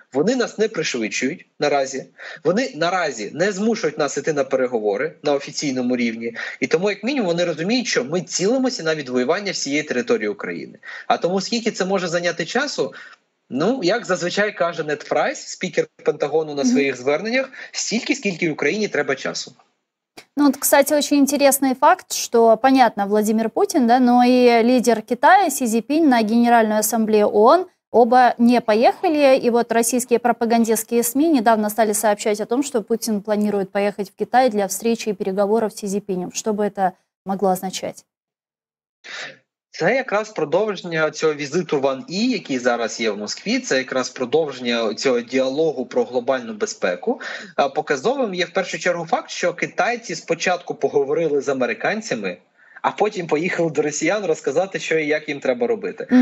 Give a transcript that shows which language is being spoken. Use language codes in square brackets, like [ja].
[uk] Вони нас не пришвидшують наразі. Вони наразі не змушують нас іти на переговори на офіційному рівні. І тому, як мінімум, вони розуміють, що ми цілимося на відвоювання всієї території України. А тому, скільки це може зайняти часу, як зазвичай каже Нед Прайс, спікер Пентагону на своїх зверненнях, стільки, скільки Україні треба часу. [ru] Кстати, очень интересный факт, что, понятно, Владимир Путин, да, но и лидер Китая Си Цзиньпинь на Генеральную ассамблею ООН оба не поехали. И вот российские пропагандистские СМИ недавно стали сообщать о том, что Путин планирует поехать в Китай для встречи и переговоров с Си Цзиньпинем. Что бы это могло означать? [uk] Це якраз продовження цього візиту Ван І, який зараз є в Москві, це якраз продовження цього діалогу про глобальну безпеку. Показовим є в першу чергу факт, що китайці спочатку поговорили з американцями, а потім поїхали до росіян розказати, що і як їм треба робити.